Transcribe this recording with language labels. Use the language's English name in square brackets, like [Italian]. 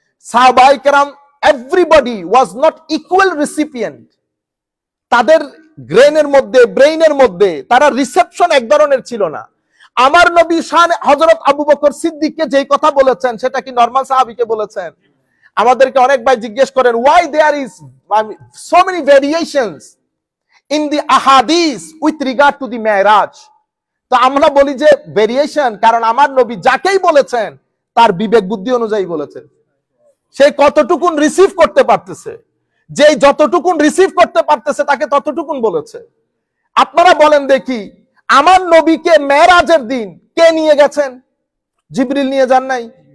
[English] সাহাবায়ে কেরাম everybody was not equal recipient. [Bangla] তাদের ব্রেইনের মধ্যে তারা রিসেপশন এক ধরনের ছিল না। আমার নবী শান হযরত আবু বকর সিদ্দিককে যেই কথা বলেছেন সেটা কি নরমাল সাহাবীকে বলেছেন? আমাদেরকে অনেক ভাই জিজ্ঞেস করেন [English] why there is so many variations in the ahadith with regard to the Mi'raj. [Bangla] তো আমরা বলি যে ভেরিয়েশন, কারণ আমার নবী যাকেই বলেছেন তার বিবেক বুদ্ধি অনুযায়ী বলেছেন, সে কতটুকুন রিসিভ করতে পারতেছে, যেই যতটুকুন রিসিভ করতে পারতেছে তাকে ততটুকুন বলেছে। আপনারা বলেন দেখি, আমার নবীকে মেরাজের দিন কে নিয়ে গেছেন? জিবরিল নিয়ে যান নাই।